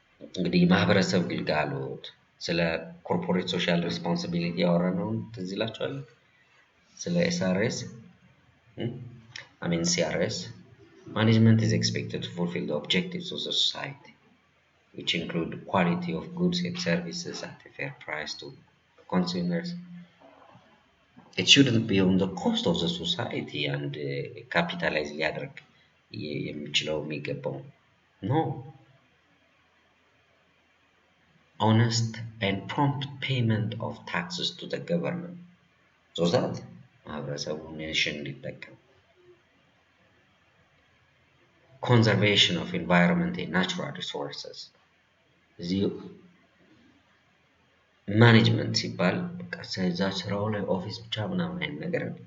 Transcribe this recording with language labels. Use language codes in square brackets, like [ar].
[am] እንግዲህ ማህበረሰብ ግልጋሎት፣ ስለ ኮርፖሬት ሶሻል ሪስፖንሲቢሊቲ ያወራነውን ትዝ ይላችኋል። ስለ ኤስአርኤስ [en] CRS management is expected to fulfill the objectives of the society, which include quality of goods and services at a fair price to consumers. It shouldn't be on the cost of the society and capitalize [am] ሊያደርግ የሚችለው የሚገባው [en] no. Honest and prompt payment of taxes to the government so that [am] ማህበረሰቡ ኔሽን እንዲጠቀም። [en] conservation of environment and natural resources [am] እዚህ ማኔጅመንት ሲባል በቃ ስለዛ ስራው ላይ ኦፊስ ብቻ ምናምን አይነት ነገር